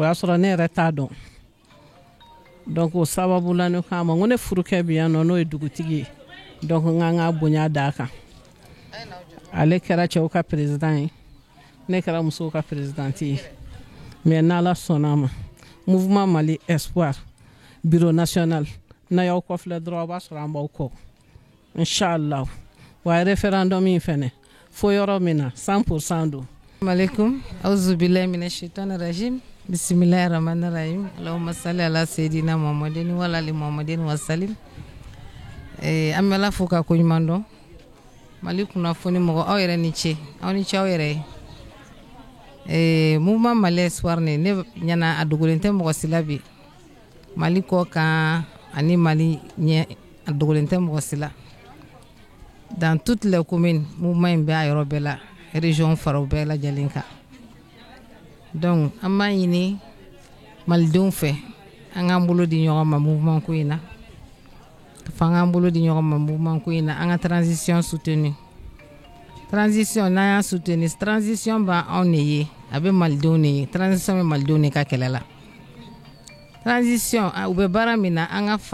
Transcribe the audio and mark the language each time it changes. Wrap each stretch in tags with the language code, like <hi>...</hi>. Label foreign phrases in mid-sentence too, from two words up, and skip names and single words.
<bm>y'a sɔrɔ ne yɛrɛ t'a dɔn donc o sababu la ne k'a ma ko ne furukɛ bi yan nɔ n'o ye dugutigi ye donc n ka ka bonya d'a kan ale kɛra cɛw ka président ye ne kɛra musow ka présidente ye mais n'Ala sɔnna ma mouvement Mali Espoir</bm> <fr>bureau national</fr> <bm>n'a y'aw kɔfilɛ dɔrɔn a b'a sɔrɔ an b'aw kɔ inchallah wa référendum in fɛnɛ fo yɔrɔ min na 100% don.</bm> <ar>عليكم أعوذ بالله من الشيطان الرجيم بسم الله الرحمن الرحيم اللهم صل على سيدنا محمد وعلى آل محمد وسلم.</ar> <bm>An bɛ Ala fo ka koɲuman dɔn Mali kunnafoni mɔgɔ aw yɛrɛ ni ce aw ni ce aw yɛrɛ ye mouvement Mali Espoir ne ɲana a dogolen tɛ mɔgɔ si la bi Mali kɔ kan ani Mali ɲɛ a dogolen tɛ mɔgɔ si la</bm> <fr>dans toutes les communes</fr> <bm>mouvement in bɛ a yɔrɔ bɛɛ la région faraw bɛɛ lajɛlen kan donc an b'a ɲini malidenw fɛ an k'an bolo di ɲɔgɔn ma mouvement ko in na an k'an bolo di ɲɔgɔn ma mouvement ko in na an ka</bm> <fr>transition soutenue</fr> <bm>transition n'an y'a</bm> <fr>soutenue transition</fr> <bm>b'anw de ye a bɛ malidenw de ye transition bɛ malidenw de ka kɛlɛ la transition u bɛ baara min na an ka</bm>